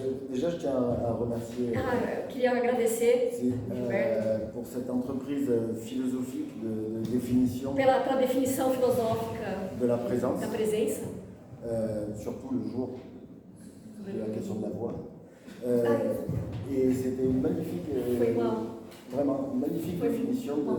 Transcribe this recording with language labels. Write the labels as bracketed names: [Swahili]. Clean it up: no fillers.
[French] Déjà, je tiens à remercier [Portuguese] eu queria agradecer [French] pour cette entreprise philosophique de définition [Portuguese] pela definição filosófica [French] de la présence, [Portuguese] da presença, [French] surtout le jour de la question de la voix. Et c'était une magnifique, vraiment une magnifique définition